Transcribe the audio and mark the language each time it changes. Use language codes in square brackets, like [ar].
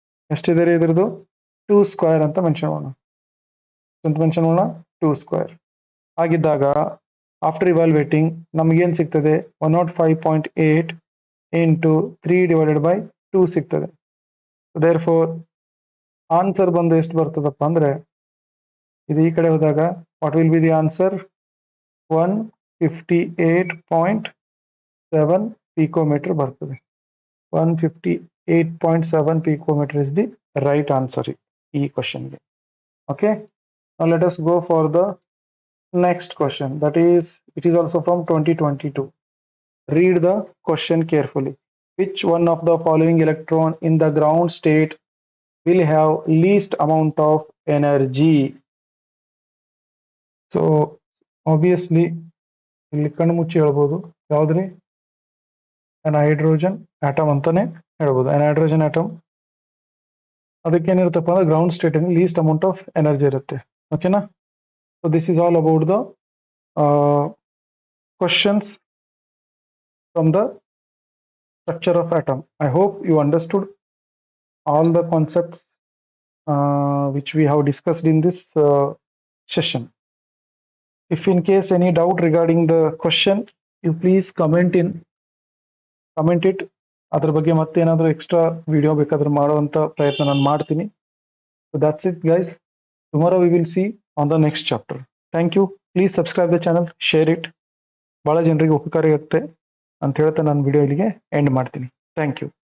[kn] ಎಷ್ಟಿದೆ ರೀ ಇದ್ರದ್ದು 2 ಸ್ಕ್ವೇರ್ ಅಂತ ಮೆನ್ಷನ್ ಮಾಡೋಣ 2 ಸ್ಕ್ವೇರ್ ಆಗಿದ್ದಾಗ ಆಫ್ಟರ್ ಇವಾಲ್ಯುವೇಟಿಂಗ್ ನಮಗೇನು ಸಿಗ್ತದೆ 105.8 ಇಂಟು 3 ಡಿವೈಡೆಡ್ ಬೈ 2 ಸಿಗ್ತದೆ ದೇರ್ ಫೋರ್ ಆನ್ಸರ್ ಬಂದು ಎಷ್ಟು ಬರ್ತದಪ್ಪ ಅಂದ್ರೆ ಇದು ಈ ಕಡೆ ಹೋದಾಗ [en] what will be the answer [kn] 158.7 picometer ಬರ್ತದೆ. [en] 158.7 picometer is the right answer [kn] ಈ ಕ್ವಶನ್ಗೆ. [en] Okay, now let us go for the next question. That is, it is also from 2022. Read the question carefully. Which one of the following electron in the ground state will have least amount of energy? So obviously [kn] ಇಲ್ಲಿ ಕಣ್ಣು ಮುಚ್ಚಿ ಹೇಳ್ಬೋದು ಯಾವ್ದ್ರಿ hydrogen atom ಅಂತಾನೆ ಹೇಳ್ಬೋದು. Hydrogen atom ಅದಕ್ಕೇನಿರುತ್ತಪ್ಪ ಅಂದ್ರೆ ground state ಅಲ್ಲಿ list amount of energy ಇರುತ್ತೆ. ಓಕೆನಾ? [en] So this is all about the questions from the structure of atom. [kn] I hope you understood [en] all the concepts which we have discussed in this session. If in case any doubt regarding the question, you please comment it. [kn] ಅದ್ರ ಬಗ್ಗೆ ಮತ್ತೇನಾದರೂ extra video ಬೇಕಾದ್ರೆ ಮಾಡುವಂತ ಪ್ರಯತ್ನ ನಾನು ಮಾಡ್ತೀನಿ. [en] So that's it guys. Tomorrow we will see on the next chapter. Thank you. Please subscribe the channel, share it. [kn] ಬಹಳ ಜನರಿಗೆ ಉಪಕಾರಿ ಆಗುತ್ತೆ ಅಂತ ಹೇಳ್ತಾ ನಾನು ವಿಡಿಯೋ ಇಲ್ಲಿಗೆ ಎಂಡ್ ಮಾಡ್ತೀನಿ. Thank you.